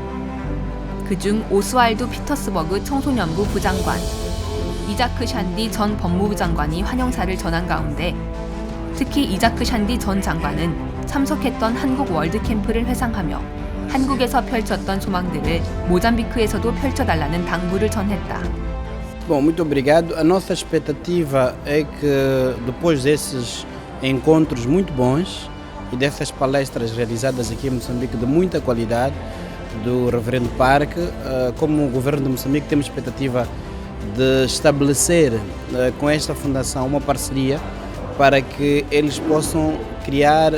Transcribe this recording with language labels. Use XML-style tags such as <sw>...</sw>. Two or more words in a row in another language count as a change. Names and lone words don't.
<ko>그중 오스왈드 피터스버그 청소년부 부장관, 이자크 샨디 전 법무부 장관이 환영사를 전한 가운데 특히 이자크 샨디 전 장관은 참석했던 한국 월드캠프를 회상하며 한국에서 펼쳤던 소망들을 모잠비크에서도 펼쳐달라는 당부를 전했다.</ko> <pt>Bom, muito obrigado. A nossa expectativa é que depois desses encontros muito bons e dessas palestras realizadas aqui em Moçambique de muita qualidade, do Reverendo Park, como o governo de Moçambique temos expectativa de estabelecer com esta fundação uma parceria para que eles possam criar</pt>